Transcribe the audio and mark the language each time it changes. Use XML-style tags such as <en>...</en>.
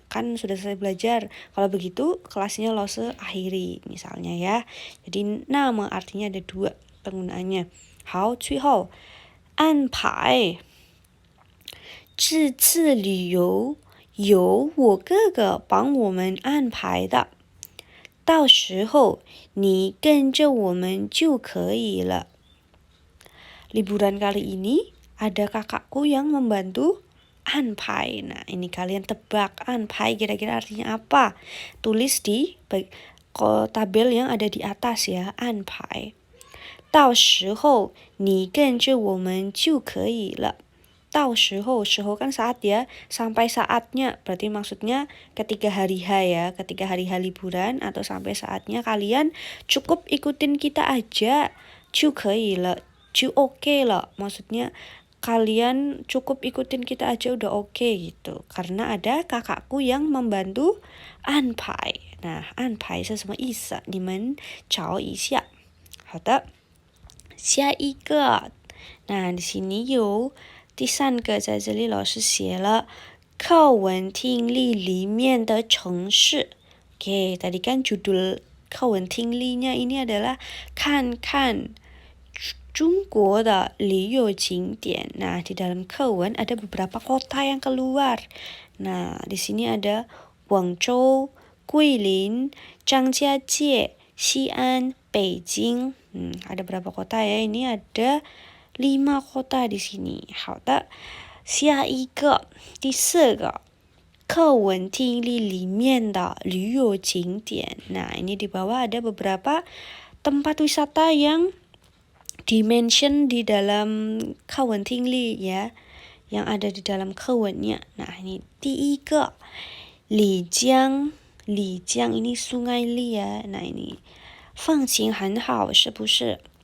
<id>Kan sudah selesai belajar. Kalau begitu kelasnya Lose akhiri misalnya ya. Jadi nama artinya ada dua penggunaannya.</id> <zh>好，最后安排这次旅游由我哥哥帮我们安排的，到时候你跟着我们就可以了。</zh> <id>Liburan kali ini ada kakakku yang membantu anpai. Nah, ini kalian tebak anpai kira-kira artinya apa? Tulis di tabel yang ada di atas ya, anpai.</id> <zh>到时候你跟着我们就可以了。到时候</zh> <id>kan saat ya, sampai saatnya. Berarti maksudnya ketika hari H ya, ketika hari H liburan atau sampai saatnya kalian cukup ikutin kita aja.</id> <zh>就可以了，就 oke了.</zh> <id>Maksudnya kalian cukup ikutin kita aja udah oke gitu. Karena ada kakakku yang membantu anpai.</id> <zh>Nah, anpai 是什么意思？你们找一下。好的。下一个，那</zh> <id>di sini</id> <zh>有第三个，在这里老师写了课文听力里面的城市。</zh> <id>Oke, tadi kan judul</id> <zh>课文听力</zh> <id>nya ini adalah</id> <zh>看看中国的旅游景点.</zh> <id>Nah, di dalam 课文 ada beberapa kota yang keluar. Nah, di sini ada Guangzhou, Guilin, Zhangjiajie, Xi'an, Beijing. Ada berapa kota ya? Ini ada 5 kota di sini.</id> <zh>好的，下一个，第四个，课文听力里面的旅游景点.</zh> <id>Nah, ini di bawah ada beberapa tempat wisata yang dimention di dalam</id> <zh>课文听力</zh> <id>ya, yang ada di dalam 课文nya. Nah, ini</id> <zh>第一个，</zh> <id>丽江，丽江 ini sungai Li ya. Nah, ini</id> <zh>风景很好，是不是？</zh>